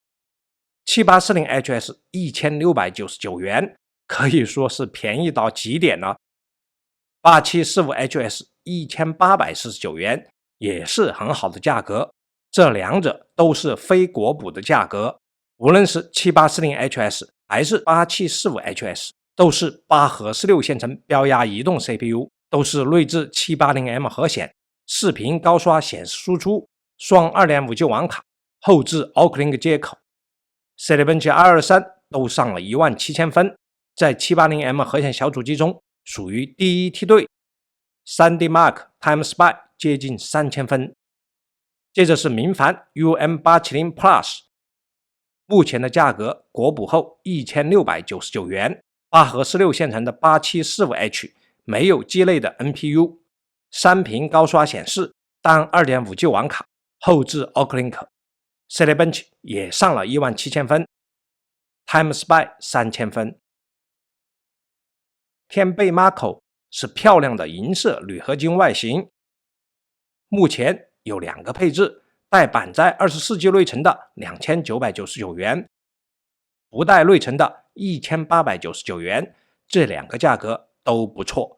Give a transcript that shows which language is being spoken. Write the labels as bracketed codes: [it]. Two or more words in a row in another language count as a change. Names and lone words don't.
[zh] 7840HS 1699元，可以說是便宜到極點了。8745HS 1849元，也是很好的價格，這2者都是非國補的價格。無論是 7840HS 還是 8745HS，都是8核16線程標壓移動 CPU， 都是內置 780M 核顯，4屏高刷顯示輸出，雙 2.5G 網卡，後置 Auxlink 接口。Cinebench 223都上了17000分，在 780M 核显小主機中屬於第一梯隊。3D Mark TimeSpy 接近3000分。接着是明帆 UM870 Plus， 目前的價格國補後1699元，8核16線程的 8745H， 沒有機內的 NPU， 3屏高刷顯示，單 2.5G 網卡，後置 Auxlink。 Cinebench 也上了17000分， TimeSpy 3000分。天貝 Mako 是漂亮的银色铝合金外形，目前有2個配置，帶板載 24G 內存的2999元，不帶內存的 1899元，這2個價格都不錯。